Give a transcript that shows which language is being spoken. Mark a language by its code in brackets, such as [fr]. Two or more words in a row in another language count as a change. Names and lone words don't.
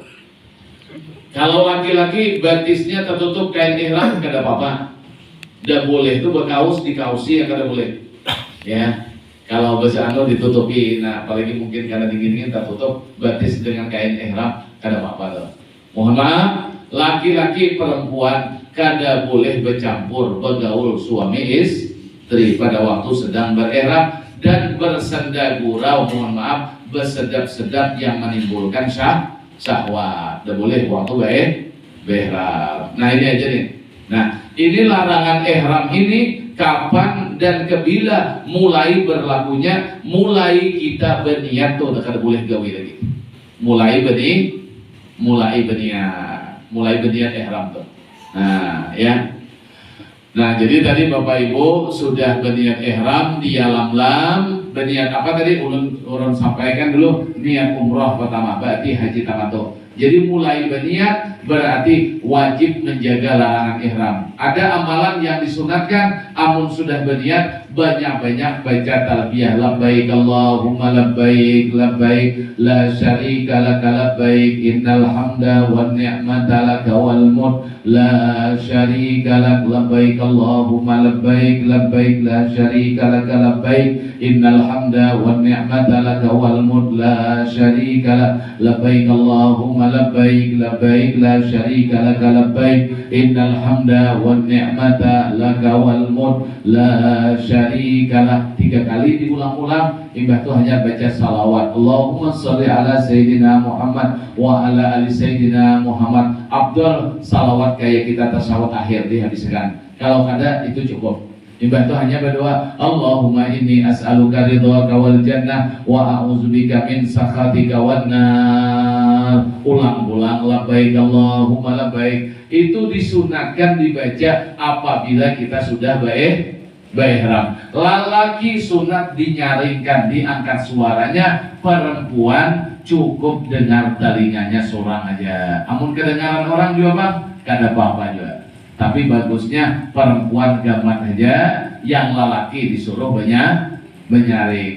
[bjn] Kalau laki-laki batisnya tertutup kain ihram kada apa-apa. Tidak boleh itu berkaus dikausi ya kada boleh. Ya, kalau bersano ditutupi. Nah, apalagi mungkin karena dingin-dingin tertutup batis dengan kain ihram kada apa-apa tuh. Mohon maaf, laki-laki perempuan kada boleh bercampur bergaul suami istri pada waktu sedang berihram dan bersenda gurau, mohon maaf, bersedap-sedap yang menimbulkan syahwat. Tidak boleh waktu berihram. Nah, ini aja nih. Nah, ini larangan ihram ini kapan dan kebila mulai berlakunya? Mulai kita berniat tuh, kada boleh gawi lagi. Mulai berniat ihram tuh. Nah, ya. Nah, jadi tadi Bapak Ibu sudah berniat ihram di alam berniat apa tadi? Ulun sampaikan dulu niat umroh pertama, berarti haji tamattu. Jadi mulai berniat berarti wajib menjaga larangan ihram. Ada amalan yang disunatkan, amun sudah berniat banyak-banyak baca talbiyah, [ar] لبيك اللهم لبيك، لبيك لا شريك لك لبيك، إن الحمد والنعمة لك والملك لا شريك لك، لبيك اللهم لبيك، لبيك لا شريك لك لبيك، إن الحمد والنعمة لك والملك لا شريك لك، لبيك اللهم لبيك، لبيك لا شريك لك لبيك، إن الحمد والنعمة لك والملك لا شريك لك. [bjn] 3 kali diulang-ulang. Imbah itu hanya baca salawat, [ar] اللهم صل على سيدنا محمد وعلى آل سيدنا محمد. [bjn] Abdul salawat kayak kita tasawuf akhir dihabiskan. Kalau kada itu cukup. Imbah itu hanya berdoa, [ar] اللهم إني أسألك رضاك والجنة وأعوذ بك من سخطك والنار. [bjn] Ulang-ulang [ar] لبيك اللهم لبيك. [bjn] Itu disunatkan dibaca apabila kita sudah berihram. Lelaki sunat dinyaringkan, diangkat suaranya. Perempuan cukup dengar telinganya seorang aja. Amun kedengaran orang juga Bang, kada apa-apa juga. Tapi bagusnya perempuan gaman aja, yang lelaki disuruh menyaring.